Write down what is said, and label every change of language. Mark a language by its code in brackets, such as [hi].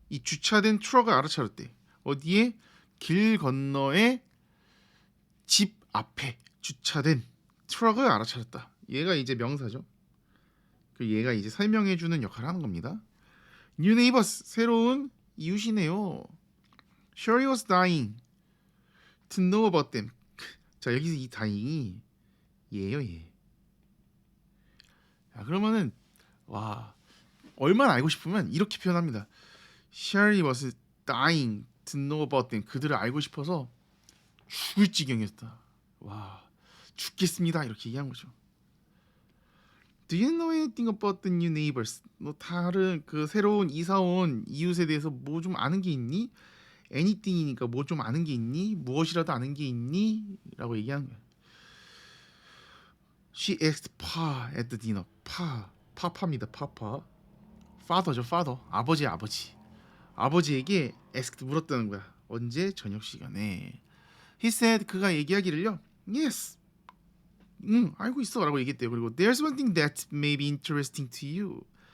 [ko] 이 주차된 트럭을 알아차렸대. 어디에? 길 건너에 집 앞에 주차된 트럭을 알아차렸다. 얘가 이제 명사죠. 얘가 이제 설명해주는 역할을 하는 겁니다. [en] New neighbors [ko] 새로운 이웃이네요. [en] Shirley was dying to know about them. [ko] 자 여기서 이 dying이 얘예요 얘. 자 그러면은 와 얼마나 알고 싶으면 이렇게 표현합니다. [en] Shirley was dying to know about them. [ko] 그들을 알고 싶어서 죽을 지경이었다. 와 죽겠습니다 이렇게 얘기한 거죠. [en] Do you know anything about the new neighbors? [ko] 너 다른 그 새로운 이사 온 이웃에 대해서 뭐 좀 아는 게 있니? Anything이니까 뭐 좀 아는 게 있니? 무엇이라도 아는 게 있니? 라고 얘기하는 거야. [en] She asked Pa at the dinner. [ko] 파파입니다. 파파. Father죠. Father. 아버지에게 asked 물었다는 거야. 언제? 저녁 시간에. [en] He said [ko] 그가 얘기하기를요. [en] Yes. [ko] 알고 있어 라고 얘기했대요. 그리고 [en] There's one thing that may be interesting to you.